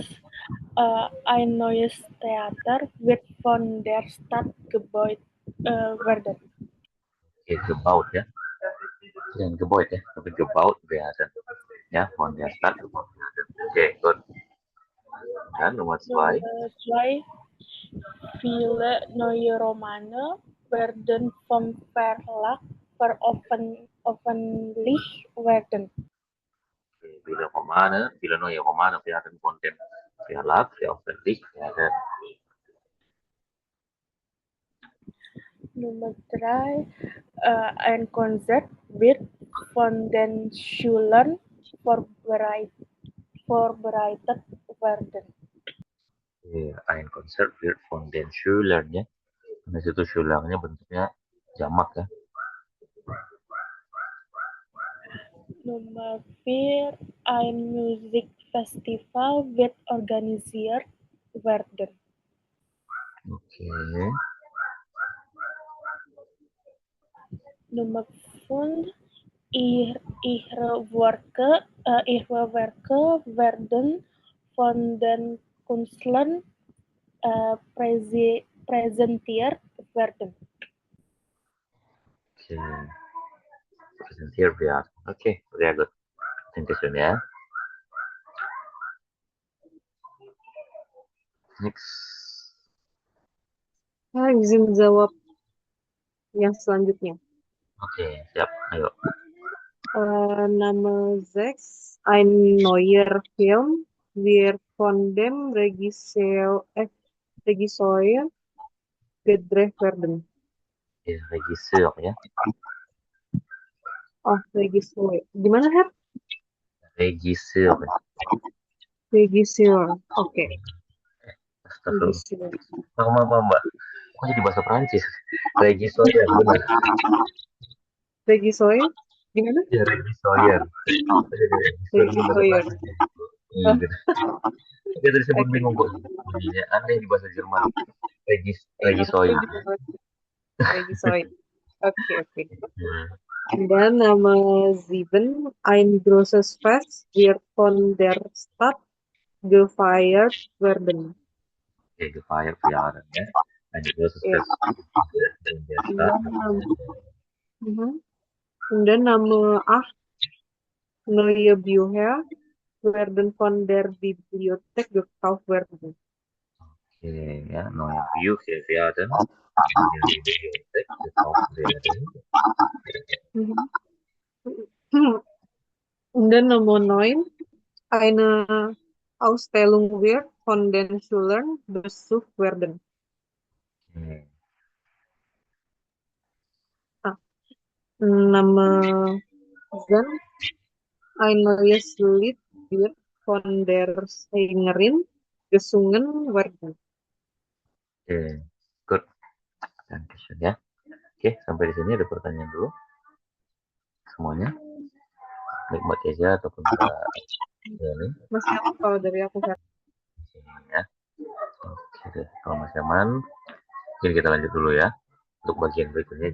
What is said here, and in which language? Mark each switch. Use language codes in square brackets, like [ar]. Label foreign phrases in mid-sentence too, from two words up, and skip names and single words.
[de] Ein neues Theater wird von der Stadt gebaut werden. [id] Gebaut ya. Jangan gebaut ya, tapi [de] gebaut werden. Ya, von der Stadt gebaut werden. Gut. Dan Nummer 2. Nummer 2. Viele neue Romane werden vom Verlag veröffentlicht werden. Viele neue Romane werden von dem Verlag veröffentlicht werden. Nummer 3. Ein Konzert wird von den Schülern vorbereitet werden. Ein Konzert wird von den Schülern ya. [id] Karena situ Schülernya bentuknya jamak ya. [de] Nummer 4. Ein Musikfestival wird organisiert werden. [id] Oke. [de] Nummer 5. Ihre Werke werden von den Künstlern präsentiert werden. Oke. Presentiert werden. Oke, sehr gut. Dankeschön ya. Next. [id] Saya izin jawab yang selanjutnya. Oke, siap. Ayo. [de] Nummer 6. Ein neuer Film wird von dem Regisseur gedreht werden. Regisseur ya. [id] Oh, Regisseur. Gimana, Her? [de] Regisseur. Regisseur. [id] Oke. Astagfirullah. [de] Regisseur. [id] Mbak. Kok jadi bahasa Prancis? Regisseur ya, benar. Regisseur? Gimana? Ya, [de] Regisseur. Regisseur. [id] Iya, gitu. Dia tadi sempat bingung kok. Bunyinya aneh di bahasa Jerman. [de] Regisseur. Regisseur. [id] Oke. [de] Dan Nummer 7. Ein großes Fest wird von der Stadt gefeiert werden. Oke, gefeiert werden ya. Ein großes Fest in der Stadt. Dan Nummer 8. Neue Bücher werden von der Bibliothek gekauft werden. [id] Oke, ya, [de] neue Bücher werden von der Bibliothek gekauft werden. Dan Nummer 9. Eine Ausstellung wird von den Schülern besucht werden. Nummer 10. Ein neues Lied wird von der Sängerin gesungen werden. [id] Oke, good. Dankeschön ya. Oke, sampai di sini ada pertanyaan dulu. Semuanya. Baik Mbak Keza ataupun Mbak Yani. Masih apa kalau dari aku, Kak? Ya. Oke deh, kalau masih aman, mungkin kita lanjut dulu ya untuk bagian berikutnya.